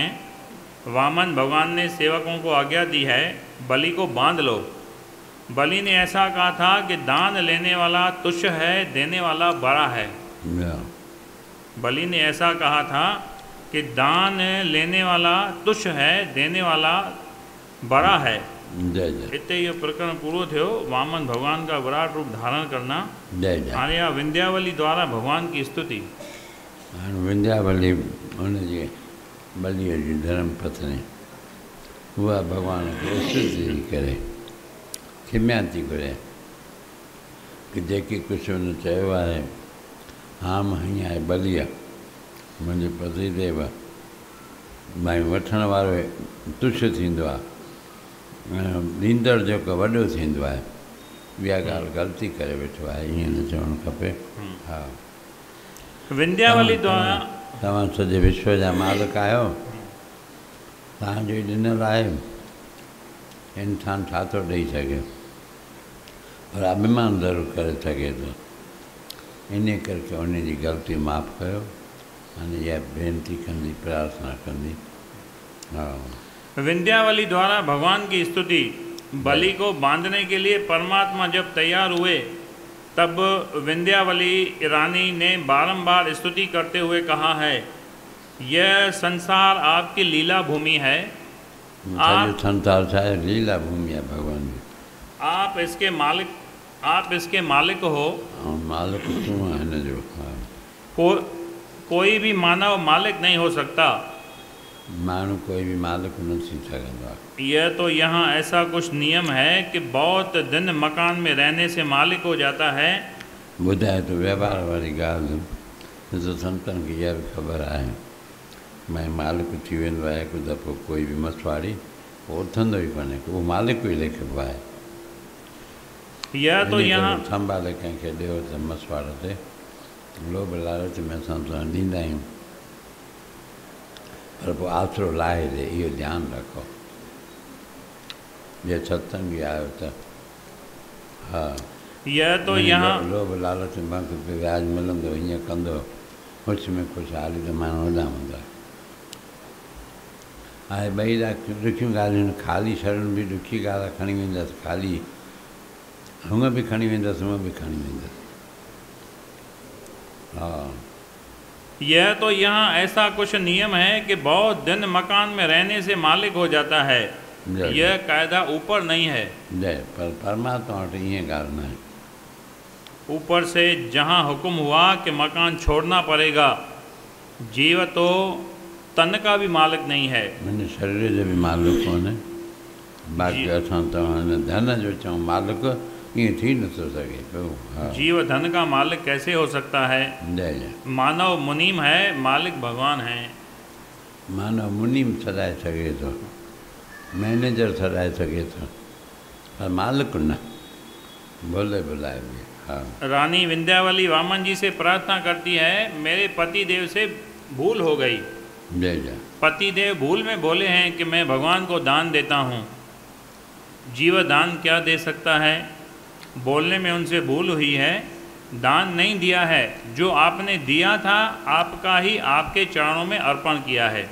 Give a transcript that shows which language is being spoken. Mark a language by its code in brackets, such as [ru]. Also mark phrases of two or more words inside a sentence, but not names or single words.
[hi] वामन भगवान ने सेवकों को आज्ञा दी है, बलि को बांध लो। बलि ने ऐसा कहा था कि दान लेने वाला तुच्छ है, देने वाला बड़ा है। बलि ने ऐसा कहा था कि दान लेने वाला तुच्छ है, देने वाला बड़ा है। जय जय [sd] हिते इहो प्रकरण पूरो थियो। [hi] वामन भगवान का विराट रूप धारण करना। जय जय। [sd] हाणे आ [hi] विंध्यावली द्वारा भगवान की स्तुति। [sd] हाणे विंध्यावली हुनजी बलीअ जी धर्म पत्नी उहा भॻवान खे स्तुति थी करे खिमिया थी घुरे कि जेकी कुझु हुन चयो आहे हाम हीअं आहे बलीअ मुंहिंजो पति देव भई वठण वारो तुष थींदो आहे ॾींदड़ जेको वॾो थींदो आहे इहा ॻाल्हि ग़लती करे वेठो आहे ईअं न चवणु खपे। हा [hi] विंध्यावली द्वारा [sd] तव्हां सॼे विश्व जा मालिक आहियो तव्हांजो ई ॾिनल आहे इंसानु छा थो ॾेई सघे पर अभिमान ज़रूरु करे सघे थो इन करके उन जी ग़लती माफ़ु कयो हाणे इहा बेनती कंदी प्रार्थना कंदी। हा [hi] विंध्यावली द्वारा भगवान की स्तुति। बलि को बांधने के लिए परमात्मा जब तैयार हुए तब विंध्यावली रानी ने बारंबार स्तुति करते हुए कहा है यह संसार आपकी लीला भूमि है। आप संसार चाहे लीला भूमि है भगवान की आप इसके मालिक हो। मालिक तू है न जो कोई भी मानव मालिक नहीं हो सकता। [sd] मानव कोई भी मालिक न थी सघंदो आहे। [hi] यह तो यहाँ ऐसा कुछ नियम है कि बहुत दिन मकान में रहने से मालिक हो जाता है। [sd] ॿुधाए तो व्यवहार वारी ॻाल्हि त संतनि खे इहा बि ख़बर आहे भई मालिक थी वेंदो आहे हिकु दफ़ो कोई बि मसवाड़ी उहो उथंदो ई कोन्हे उहो मालिक ई लिखिबो आहे। [hi] यह तो यहाँ [sd] संभाले कंहिंखे ॾियो त मसवाड़ ते लोभ लालच में असां ॾींदा आहियूं पर पोइ आसिरो लाहे ॾे इहो ध्यानु रखो। जे सत्संगी आहियो त हा [hi] यह तो यहाँ [sd] लोभ लालच में मूंखे व्याज मिलंदो हीअं कंदो ख़ुशि में ख़ुशहाली त माण्हू वॾा हूंदा। हाणे ॿई ॾुखियूं ॻाल्हियूं ख़ाली शरण बि ॾुखी ॻाल्हि आहे खणी वेंदसि ख़ाली हुंग बि खणी वेंदसि हूअं बि खणी वेंदसि। हा [hi] यह तो यहाँ ऐसा कुछ नियम है कि बहुत दिन मकान में रहने से मालिक हो जाता है। यह कायदा ऊपर नहीं है। [sd] जय पर परमात्मा वटि ईअं ॻाल्हि न आहे। [hi] ऊपर से जहाँ हुक्म हुआ कि मकान छोड़ना पड़ेगा। जीव तो तन का भी मालिक नहीं है। [sd] मुंहिंजे शरीर जो बि मालिक कोन्हे बाक़ी असां तव्हां धन जो चऊं मालिक ईअं थी नथो सघे पियो। हा [hi] जीव धन का मालिक कैसे हो सकता है। जय जय। मानव मुनीम है मालिक भगवान है। [sd] मानव मुनीम सॾाए सघे थो मैनेजर सॾाए सघे थो पर मालिक न भोले भुलाए बि। [hi] हाँ रानी विंध्यावली वामन जी से प्रार्थना करती है मेरे पति देव से भूल हो गई। जय जय। पति देव भूल में बोले हैं कि मैं भगवान को दान देता हूँ। जीव दान क्या दे सकता है। बोलने में उनसे भूल हुई है। दान नहीं दिया है जो आपने दिया था आपका ही आपके चरणों में अर्पण किया है।